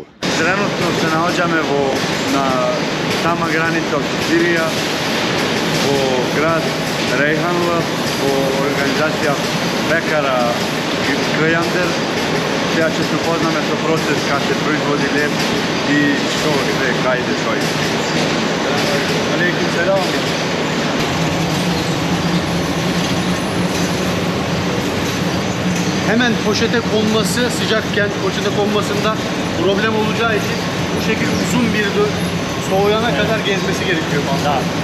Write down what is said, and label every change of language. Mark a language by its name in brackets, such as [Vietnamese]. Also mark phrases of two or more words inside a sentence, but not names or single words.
[Macedonian] Тренутно се наоѓаме на сама граница од Сирија, во град Рейханла, во организација пекара Кјандер. Сега ќе се упознаме со процес како се производи леп и што се кајде тој. [Arabic] عليكم السلام. [Turkish] Hemen poşete konması, sıcakken poşete konmasında problem olacağı için bu şekilde uzun bir soğuyana kadar gezmesi gerekiyor.